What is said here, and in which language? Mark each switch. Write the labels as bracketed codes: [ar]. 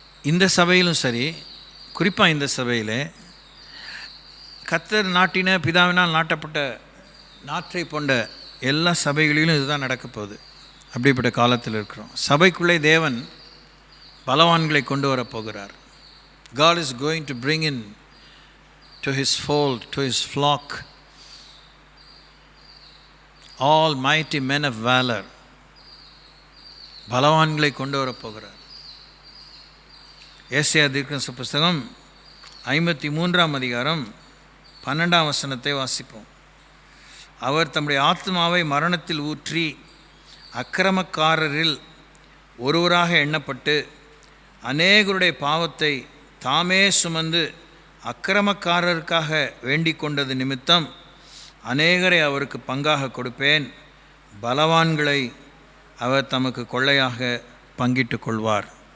[ta] இந்த சபையிலும் சரி, குறிப்பாக இந்த சபையில் கர்த்தர் நாட்டின பிதாவினால் நாட்டப்பட்ட நாற்றை போன்ற எல்லா சபைகளிலும் இதுதான் நடக்க போகுது. அப்படிப்பட்ட காலத்தில் இருக்கிறோம். சபைக்குள்ளே தேவன் பலவான்களை கொண்டு வரப்போகிறார். [en] God is going to bring in to his fold, to his flock, all mighty men of valor. [ta] பலவான்களை கொண்டு வரப்போகிறார். ஏசாயா தீர்க்கதரிசன புஸ்தகம் 53ஆம் அதிகாரம் 12ஆம் வசனத்தை வாசிப்போம். அவர் தம்முடைய ஆத்மாவை மரணத்தில் ஊற்றி அக்கிரமக்காரரில் ஒருவராக எண்ணப்பட்டு அநேகருடைய பாவத்தை தாமே சுமந்து அக்கிரமக்காரருக்காக வேண்டிக் கொண்டது நிமித்தம் அநேகரை அவருக்கு பங்காக கொடுப்பேன், பலவான்களை அவர் தமக்கு கொள்ளையாக பங்கிட்டு கொள்வார்.